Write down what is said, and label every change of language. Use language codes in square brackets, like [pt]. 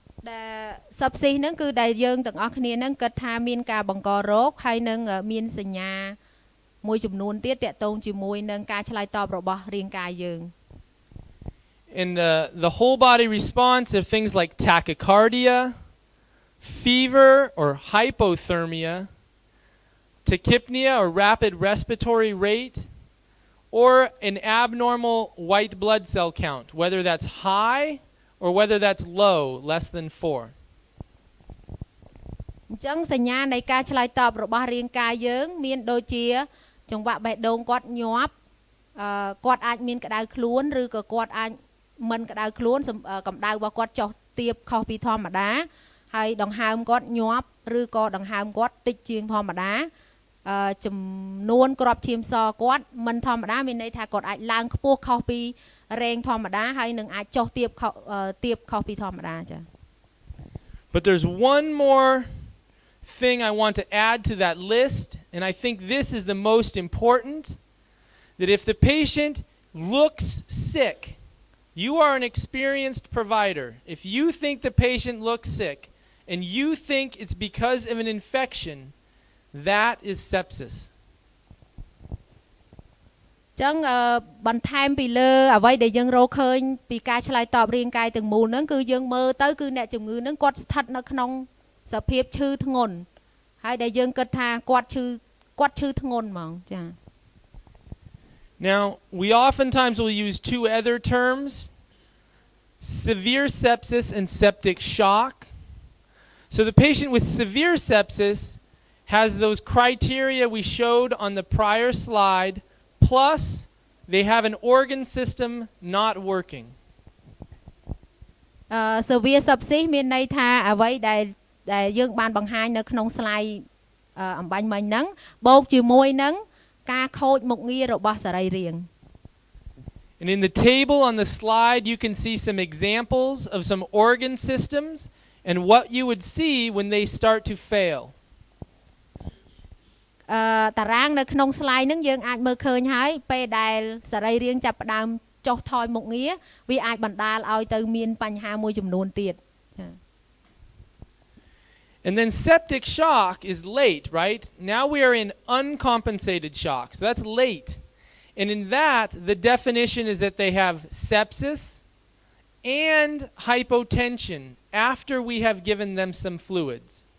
[km] ដែល sepsis ហ្នឹងគឺដែលយើងទាំងអស់គ្នាហ្នឹងគិតថាមានការបង្ករោគហើយនឹងមានសញ្ញាមួយចំនួនទៀតតាក់ទងជាមួយនឹងការឆ្លើយតបរបស់រាងកាយយើង [en] And the whole body response are things like tachycardia, fever or hypothermia, tachypnea or rapid respiratory rate, or an abnormal white blood cell count, whether that's high or whether that's low, less than 4. [km] អញ្ចឹងសញ្ញានៃការឆ្លើយតបរបស់រាងកាយយើងមានដូចជាចង្វាក់បេះដូងគាត់ញាប់គាត់អាចមានក្តៅខ្លួនឬក៏គាត់អាចមិនក្តៅខ្លួនកម្ដៅរបស់គាត់ចុះទាបខុសពីធម្មតាហើយដង្ហើមគាត់ញាប់ឬក៏ដង្ហើមគាត់តិចជាងធម្មតាចំនួនគ្រាប់ឈាមសគាត់មិនធម្មតាមានន័យថាគាត់អាចឡើងខ្ពស់ខុសពីរែងធម្មតាហើយនឹងអាចចុះទាបខុសពីធម្មតាចា៎ [en] But there's one more thing I want to add to that list, and I think this is the most important, that if the patient looks sick, you are an experienced provider. If you think the patient looks sick and you think it's because of an infection, that is sepsis. [km] ចឹងបន្ថែមពីលើអ្វីដែលយើងរកឃើញពីការឆ្លើយតបរាងកាយទាំងមូលហ្នឹងគឺយើងមើលទៅគឺអ្នកជំងឺហ្នឹងគាត់ស្ថិតនៅក្នុងសភាពឈឺធ្ងន់ហើយដែលយើងគិតថាគាត់ឈឺធ្ងន់ហ្មងចា៎ [en] Now, we oftentimes will use two other terms, severe sepsis and septic shock. So the patient with severe sepsis has those criteria we showed on the prior slide, plus they have an organ system not working. [km] Severe sepsis មានន័យថាអ្វីដែលយើងបានបង្ហាញនៅក្នុង slide អំបញ្ញមិញហ្នឹងបូកជាមួយនឹងការខូចមុខងាររបស់សរីរាង្គ [en] And in the table on the slide you can see some examples of some organ systems and what you would see when they start to fail. [km] តារាងនៅក្នុង slide ហ្នឹងយើងអាចមើលឃើញហើយពេលដែលសរីរាង្គចាប់ផ្ដើមចុះថយមុខងារវាអាចបណ្ដាលឲ្យទៅមានបញ្ហាមួយចំនួនទៀត [en] And then septic shock is late, right? Now we are in uncompensated shock. So that's late. And in that, the definition is that they have sepsis and hypotension after we have given them some fluids.